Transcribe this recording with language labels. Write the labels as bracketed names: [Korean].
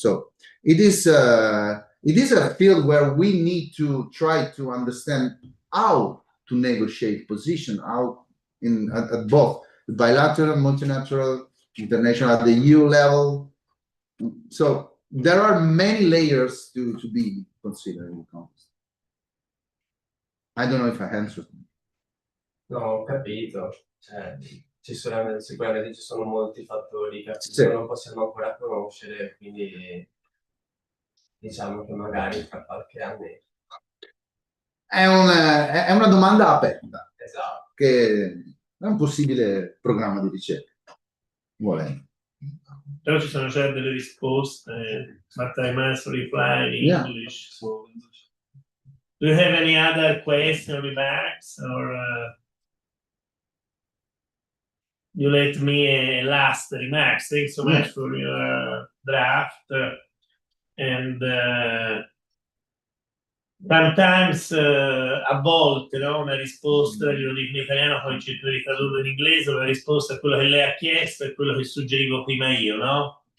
[English] So it is a field where we need to try to understand how to negotiate position, how at both the bilateral, multilateral, international, at the EU level. So there are many layers to be considered in the context. I don't know if I answered. [Italian] No, ho capito. Cioè, sicuramente ci sono molti fattori che Sì. non possiamo ancora conoscere, quindi diciamo che magari fra qualche anno. È una domanda aperta, Esatto. che è un possibile programma di ricerca, volendo. Però ci sono già delle risposte, [English] but I must reply in Yeah. English. So. Do you have any other question, remarks, or you let me a last remarks? Thanks so much for your draft, and sometimes, [Italian] a volte, no, una risposta, glielo dico in italiano, poi cerco di tradurlo in inglese, una risposta a quello che lei ha chiesto è quello che suggerivo prima io, no?